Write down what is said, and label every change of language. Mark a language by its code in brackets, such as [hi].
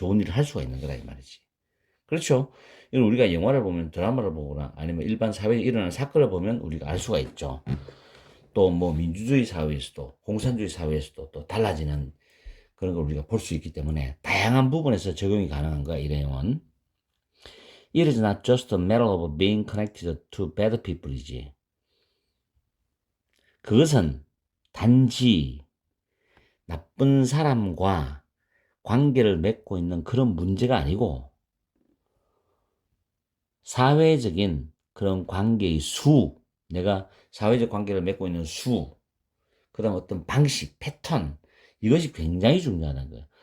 [ko] 좋은 일을 할 수가 있는 거다 이 말이지. 그렇죠? 이건 우리가 영화를 보면 드라마를 보거나 아니면 일반 사회에 일어나는 사건을 보면 우리가 알 수가 있죠. 또 뭐 민주주의 사회에서도 공산주의 사회에서도 또 달라지는 그런 걸 우리가 볼 수 있기 때문에 다양한 부분에서 적용이 가능한 거야 이 내용은. [en] It is not just a matter of being connected to bad people이지. [ko] 그것은 단지 나쁜 사람과 관계를 맺고 있는 그런 문제가 아니고 사회적인 그런 관계의 내가 사회적 관계를 맺고 있는 그 다음 어떤 방식, 패턴, 이것이 굉장히 중요하다는 거예요.